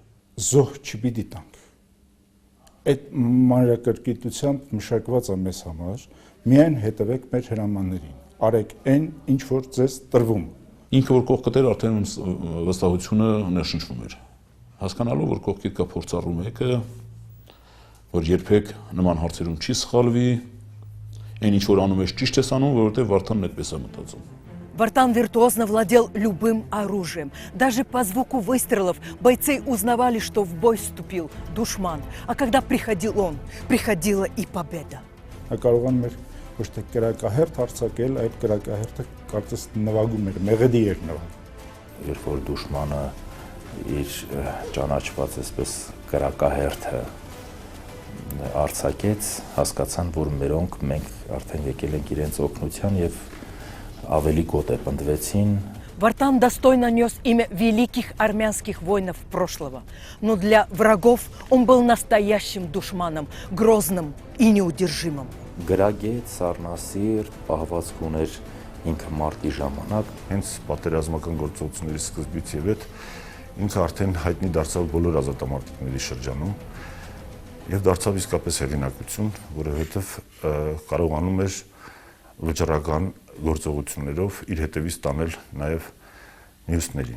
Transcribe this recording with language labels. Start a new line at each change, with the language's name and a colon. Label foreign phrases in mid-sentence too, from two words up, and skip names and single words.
Armenian: Զոհ չպիտի տանք։ Այդ մանրակրկիտությամբ մշակված է մեզ համար, միայն հետևեք մեր հրամաններին, արեք այն, ինչ որ ձեզ տրվում։ Ինքը որ կողքդ էր արդեն վստահությունը ներշնչվում էր։ Հասկանալով որ կողքիդ կա փորձառու մեկը, որ երբեք նման հարցերում չի սխալվի, այն ինչ որ անում ես ճիշտ ես անում, որովհետև Վարդանն այդպես է мտածում։
Russian: Вартан виртуозно владел любым оружием. Даже по звуку выстрелов бойцы узнавали, что в бой вступил душман. А когда приходил он, приходила и победа.
Armenian: Կարողանում էր ոչ թե կրակահերթ հարձակել, այդ կրակահերթը կարծես նվագում էր, մեղեդի էր նվագում։ Երբ որ դուշմանը իր ճանաչված այսպես կրակահերթը արձակեց, հասկացան, որ մենք արդեն եկել ենք իրենց օգնության եւ ավելի գոտեպնդվեցին։
Russian: Вартан достойно нес имя великих армянских воинов прошлого. Но для врагов он был настоящим душманом, грозным и неудержимым.
Armenian: Գրագետ, սառնասիրտ, պահվածք ուներ ինքը մարտի ժամանակ։ Հենց պատերազմական գործողությունների սկզբից եւ այդ ինքը արդեն հայտնի դարձավ բոլոր ազատամարտիկների շրջանում եւ դարձավ իսկապես հեղինակություն, որովհետեւ կարողանում էր վճռական գործողություններով իր հետևից տանել նաեւ մյուսներին։